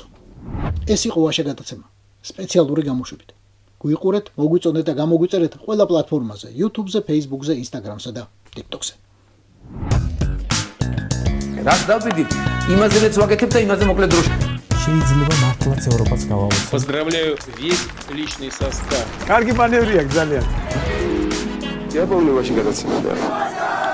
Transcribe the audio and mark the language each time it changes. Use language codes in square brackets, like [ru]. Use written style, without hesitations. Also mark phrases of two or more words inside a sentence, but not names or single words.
[ka] ეს იყო ვაშა გადაცემა სპეციალური გამოშვებით. გვიყურეთ, მოგვიწონეთ და გამოგვიწერეთ ყველა პლატფორმაზე: YouTube-ზე, Facebook-ზე, Instagram-სა და TikTok-ზე. რაც დავიდით, იმაზეც ვაკეთებ და იმაზე მოკლედ დროში. შეიძლება მართლაც ევროპაც გავავოცოთ. [ru] Поздравляю весь личный состав. [ka] კარგი მანევრია ძალიან. [ru] Я помню ваши [ka] გადაცემა და